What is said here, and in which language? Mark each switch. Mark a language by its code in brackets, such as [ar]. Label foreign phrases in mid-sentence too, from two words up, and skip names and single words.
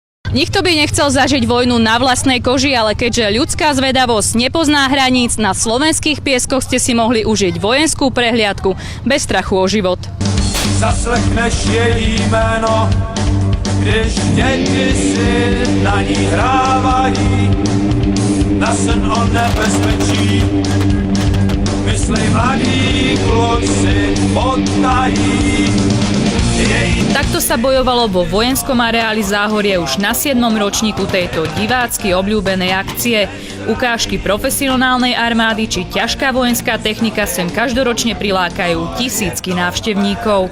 [sk] Nikto by nechcel zažiť vojnu na vlastnej koži, ale keďže ľudská zvedavosť nepozná hraníc, na slovenských pieskoch ste si mohli užiť vojenskú prehliadku bez strachu o život. [cs] Zaslechneš její jméno, když děti si na ní hrávají, na sen o nebezpečí. Myslej mladí kluci potají. [sk] Takto sa bojovalo vo vojenskom areáli Záhorie už na 7. ročníku tejto divácky obľúbenej akcie. Ukážky profesionálnej armády či ťažká vojenská technika sem každoročne prilákajú tisícky návštevníkov.